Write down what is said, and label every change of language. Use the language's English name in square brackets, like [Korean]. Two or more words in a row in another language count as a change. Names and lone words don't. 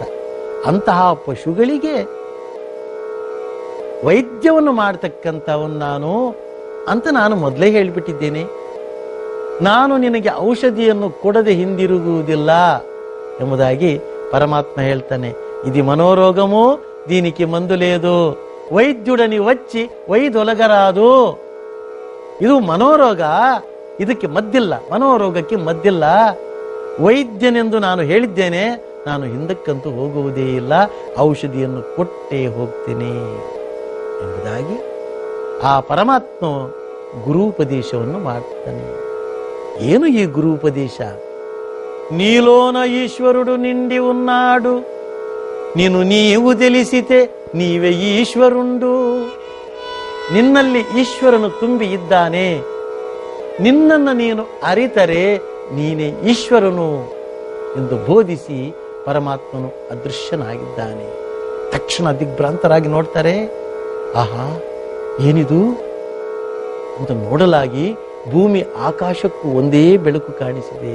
[Kannada] ಅಂತಹ ಪಶುಗಳಿಗೆ ವೈದ್ಯವನ್ನು ಮಾಡತಕ್ಕಂಥವನು ನಾನು ಅಂತ ನಾನು ಮೊದಲೇ ಹೇಳಿಬಿಟ್ಟಿದ್ದೇನೆ. ನಾನು ನಿನಗೆ ಔಷಧಿಯನ್ನು ಕೊಡದೆ ಹಿಂದಿರುಗುವುದಿಲ್ಲ ಎಂಬುದಾಗಿ ಪರಮಾತ್ಮ ಹೇಳ್ತಾನೆ. [Telugu] ఇది మనోరోగము, దీనికి మందు లేదు, వైద్యుడని వచ్చి వైదొలగరాదు. [Kannada] ಇದು ಮನೋರೋಗ, ಇದಕ್ಕೆ ಮದ್ದಿಲ್ಲ, ಮನೋರೋಗಕ್ಕೆ ಮದ್ದಿಲ್ಲ. ವೈದ್ಯನೆಂದು ನಾನು ಹೇಳಿದ್ದೇನೆ, ನಾನು ಹಿಂದಕ್ಕಂತೂ ಹೋಗುವುದೇ ಇಲ್ಲ, ಔಷಧಿಯನ್ನು ಕೊಟ್ಟೇ ಹೋಗ್ತೇನೆ ಎಂಬುದಾಗಿ ಆ ಪರಮಾತ್ಮ ಗುರುಪದೇಶವನ್ನು ಮಾಡ್ತಾನೆ. ಏನು ಈ ಗುರುಪದೇಶ? [Telugu] నీలోన ఈశ్వరుడు నిండి ఉన్నాడు, ನೀನು నీవు తెలిసితే నీవే ఈశ్వరుండు. [Kannada] ನಿನ್ನಲ್ಲಿ ಈಶ್ವರನು ತುಂಬಿ ಇದ್ದಾನೆ, ನಿನ್ನನ್ನು ನೀನು ಅರಿತರೆ ನೀನೇ ಈಶ್ವರನು ಎಂದು ಬೋಧಿಸಿ ಪರಮಾತ್ಮನು ಅದೃಶ್ಯನಾಗಿದ್ದಾನೆ. ತಕ್ಷಣ ದಿಗ್ಭ್ರಾಂತರಾಗಿ ನೋಡ್ತಾರೆ, ಆಹಾ ಏನಿದು ಅಂತ ನೋಡಲಾಗಿ ಭೂಮಿ ಆಕಾಶಕ್ಕೂ ಒಂದೇ ಬೆಳಕು ಕಾಣಿಸಿದೆ.